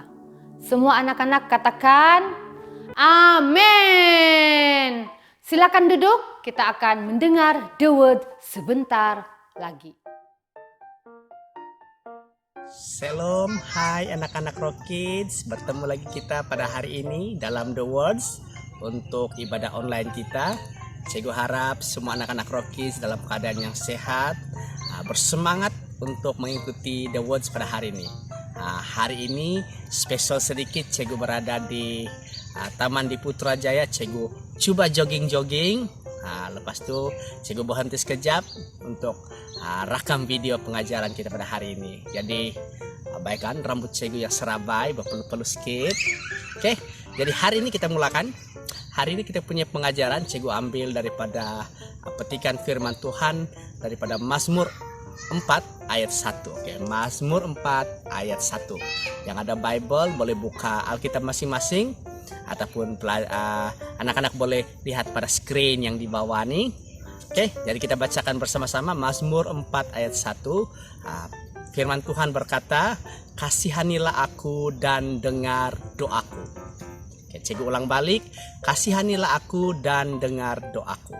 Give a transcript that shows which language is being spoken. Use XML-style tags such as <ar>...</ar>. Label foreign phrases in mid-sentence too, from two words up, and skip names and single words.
<ms>Semua anak-anak katakan amin. Silakan duduk, kita akan mendengar The Word sebentar lagi. Shalom, hai anak-anak Rock Kids. Bertemu lagi kita pada hari ini dalam The Words untuk ibadah online kita. Cikgu harap semua anak-anak Rock Kids dalam keadaan yang sehat, bersemangat untuk mengikuti The Words pada hari ini. Hari ini spesial sedikit, Cikgu berada di Taman di Putrajaya. Cikgu coba jogging-jogging. Lepas itu Cikgu berhenti sekejap untuk rakam video pengajaran kita pada hari ini. Jadi abaikan rambut Cikgu yang serabai, berpelu-pelu sedikit. Oke, jadi hari ini kita mulakan. Hari ini kita punya pengajaran. Cikgu ambil daripada petikan firman Tuhan daripada Mazmur 4 ayat 1. Oke, Mazmur 4 ayat 1. Yang ada Bible boleh buka Alkitab masing-masing, ataupun anak-anak boleh lihat pada screen yang di bawah nih. Oke, jadi kita bacakan bersama-sama Mazmur 4 ayat 1. Firman Tuhan berkata, "Kasihanilah aku dan dengar doaku." Oke, Cikgu ulang balik, "Kasihanilah aku dan dengar doaku."</ms>